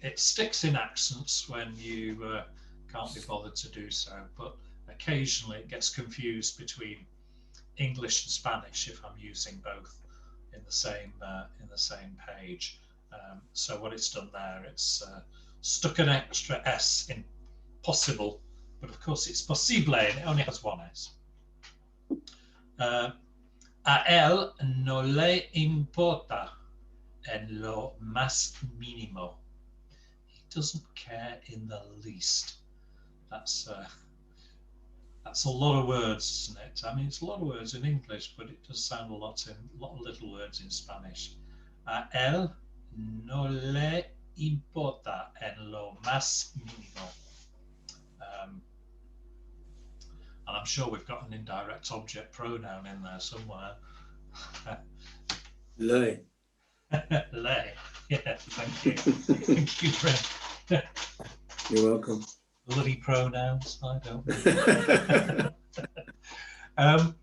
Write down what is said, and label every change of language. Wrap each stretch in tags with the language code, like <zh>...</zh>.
<en>It sticks in accents when you can't be bothered to do so, but occasionally it gets confused between English and Spanish if I'm using both in the same page. So what it's done there, it's stuck an extra S in possible, but of course it's posible and it only has one S.</en> <es>A él no le importa en lo más mínimo.</es> <en>He doesn't care in the least. That's a lot of words, isn't it? I mean, it's a lot of words in English, but it does sound a lot of little words in Spanish.</en> <es>A él no le importa en lo más mínimo.</es> <en>And I'm sure we've got an indirect object pronoun in there somewhere.</en> <es>Le.</es> <en>Le. Yeah, thank you. Thank you, Brent. You're welcome. Bloody pronouns, I don't know.</en>